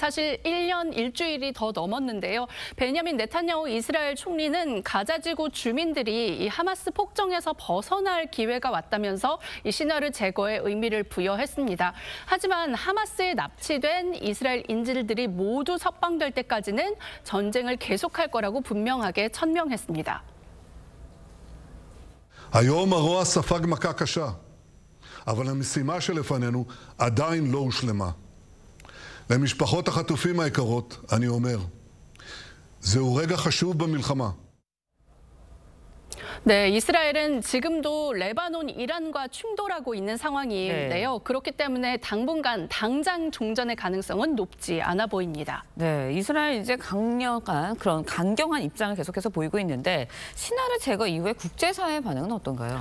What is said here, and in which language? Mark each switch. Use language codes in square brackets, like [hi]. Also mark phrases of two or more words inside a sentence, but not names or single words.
[ko] 사실 1년 일주일이 더 넘었는데요. 베냐민 네타냐후 이스라엘 총리는 가자지구 주민들이 이 하마스 폭정에서 벗어날 기회가 왔다면서 이 시나르 제거에 의미를 부여했습니다. 하지만 하마스에 납치된 이스라엘 인질들이 모두 석방될 때까지는 전쟁을 계속할 거라고 분명하게 천명했습니다. [he] היום הרוע ספג מכה קשה, אבל המשימה שלפנינו עדיין לא הושלמה. למשפחות החטופים היקרות, אני אומר, זהו רגע חשוב במלחמה. [ko] 네, 이스라엘은 지금도 레바논, 이란과 충돌하고 있는 상황인데요. 네. 그렇기 때문에 당분간 당장 종전의 가능성은 높지 않아 보입니다. 네, 이스라엘 이제 강경한 입장을 계속해서 보이고 있는데 시나르 제거 이후에 국제사회의 반응은 어떤가요?